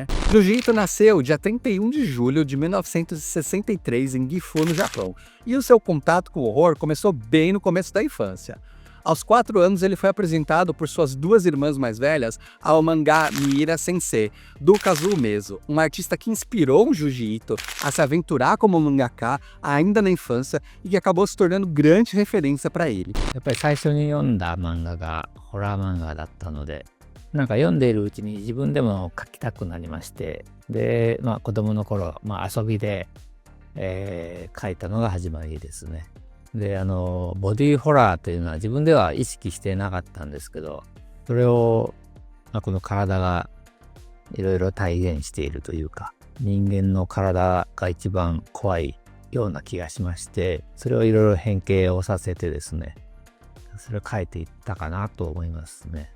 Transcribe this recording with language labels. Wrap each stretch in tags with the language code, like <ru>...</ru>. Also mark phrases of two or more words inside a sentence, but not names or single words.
<pt>Junji Ito nasceu dia 31 de julho de 1963 em Gifu, no Japão, e o seu contato com o horror começou bem no começo da infância. Aos 4 anos, ele foi apresentado por suas duas irmãs mais velhas ao mangá Miura Sensei, do Kazuo Mezo, um artista que inspirou o Junji Ito a se aventurar como mangaka ainda na infância e que acabou se tornando grande referência para ele.</pt> <ja>やっぱり最初に読んだ漫画がホラー漫画だったので、なんか読んでいるうちに自分でも描きたくなりまして、で、子供の頃、遊びで、描いたのが始まりですね。で、ボディホラーというのは自分では意識してなかったんですけど、それを、この体がいろいろ体現しているというか、人間の体が一番怖いような気がしまして、それをいろいろ変形をさせてですね、それを変えていったかなと思いますね。</ja>